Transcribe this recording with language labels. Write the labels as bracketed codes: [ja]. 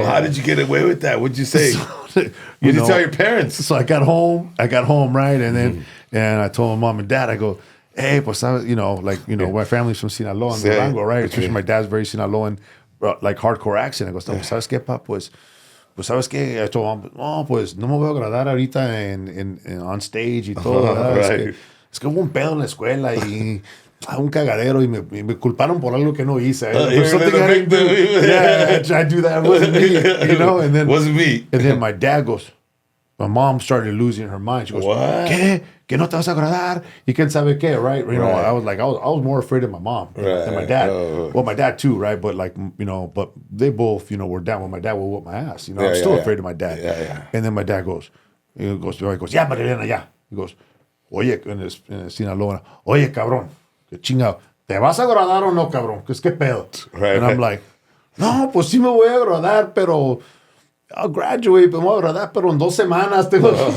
[en] So how did you get away with that? What'd you say? What'd you tell your parents? So I got home, right? And then and I told my mom and dad, I go, hey, pues, my family's from Sinaloa and Durango, right? Especially my dad's very Sinaloan, like hardcore accent. I go, [es] ¿sabes qué, pa? Pues, ¿sabes qué? [en] I told mom, [es] no, pues, no me voy a agradar ahorita [en] on stage [es] y todo, ¿verdad? Es que hubo un pedo en la escuela y un cagadero y me culparon por algo que no hice. [en] Something I didn't do. Yeah, I do that. It wasn't me, And then, wasn't me. And then my dad goes, my mom started losing her mind. She goes, what? [es] ¿Qué? Que no te vas a agradar? Y quién sabe qué, [en] right? I was more afraid of my mom than my dad. Well, my dad too, right? But but they both, were down. When my dad would whoop my ass, I'm still afraid of my dad. Yeah. And then my dad goes, yeah, Marilena, yeah. He goes, [es] oye, en Sinaloa, oye, cabrón, que chingado, ¿te vas a graduar o no, cabrón? ¿Qué pedo? [en] Right. And I'm like, [es] no, pues sí me voy a graduar, pero [en] I'll graduate, [es] pero me voy a graduar, pero en 2 semanas tengo.